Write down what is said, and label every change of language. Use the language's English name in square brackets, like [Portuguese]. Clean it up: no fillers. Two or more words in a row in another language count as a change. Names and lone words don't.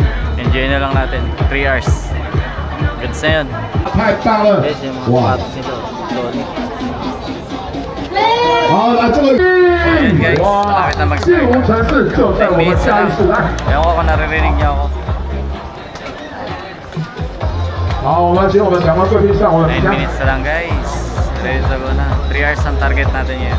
[Filipino] Enjoy na lang natin. 3 hours. Good na yun. [Chinese] 太棒了！ [Filipino] Guys, yung mga sapatos nito. Lodi. [Chinese] 好，来这个 [Filipino] Ayan guys, malapit na [Chinese] 金 [Filipino] mag-start. [Chinese] 融城市就在 [Filipino] 10 [Chinese] 我们 [Filipino] minutes [Chinese] 嘉 [Filipino] na [Chinese] 义市来。 [Filipino] lang. Ewan ko kung naririnig niyo ako. [Chinese] 好，我们请我们两位贵宾上我们 [Filipino] 9 [Chinese] 家。 [Filipino] minutes na lang guys. [English] Ready to go [Filipino] na. 3 hours ang target natin ngayon.